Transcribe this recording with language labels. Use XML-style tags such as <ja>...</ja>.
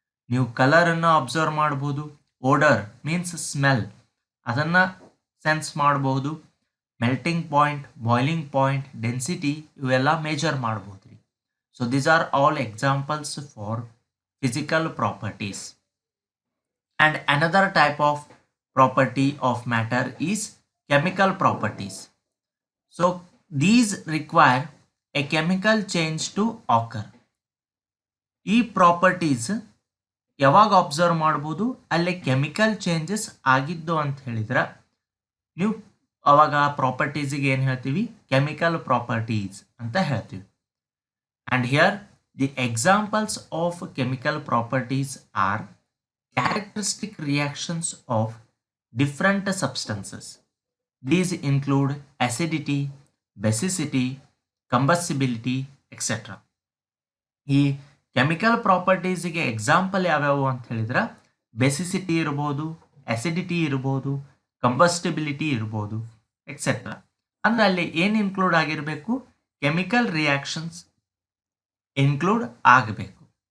<kn>ನೀವು ಕಲರನ್ನು ಅಬ್ಸರ್ವ್ ಮಾಡಬಹುದು, odour means smell, ಅದನ್ನು ಸೆನ್ಸ್ ಮಾಡಬಹುದು, melting point, boiling point, density ಇವೆಲ್ಲ ಮೇಜರ್ ಮಾಡಬಹುದು ರೀ.</kn> <en>So these are all examples for physical properties. And another type of property of matter is chemical properties. So these require a chemical change to occur.</en> <kn>ಈ properties ಯಾವಾಗ observe ಮಾಡ್ಬೋದು, ಅಲ್ಲಿ chemical changes ಆಗಿದ್ದು ಅಂತ ಹೇಳಿದ್ರೆ ನೀವು ಅವಾಗ ಪ್ರಾಪರ್ಟೀಸಿಗೆ ಏನು ಹೇಳ್ತೀವಿ, ಕೆಮಿಕಲ್ ಪ್ರಾಪರ್ಟೀಸ್ ಅಂತ ಹೇಳ್ತೀವಿ.</kn> <en>And here the examples of chemical properties are characteristic reactions of different substances. These include acidity, basicity, combustibility, etc.</en> <kn>ಈ ಕೆಮಿಕಲ್ ಪ್ರಾಪರ್ಟೀಸಿಗೆ ಎಕ್ಸಾಂಪಲ್ ಯಾವ್ಯಾವು ಅಂತ ಹೇಳಿದ್ರೆ ಬೇಸಿಸಿಟಿ ಇರ್ಬೋದು, ಅಸಿಡಿಟಿ ಇರ್ಬೋದು, ಕಂಬಸ್ಟಿಬಿಲಿಟಿ ಇರ್ಬೋದು, ಎಕ್ಸೆಟ್ರಾ. ಅಂದರೆ ಅಲ್ಲಿ ಏನು ಇನ್ಕ್ಲೂಡ್ ಆಗಿರಬೇಕು, ಕೆಮಿಕಲ್ ರಿಯಾಕ್ಷನ್ಸ್ ಇನ್ಕ್ಲೂಡ್ ಆಗಬೇಕು.</kn>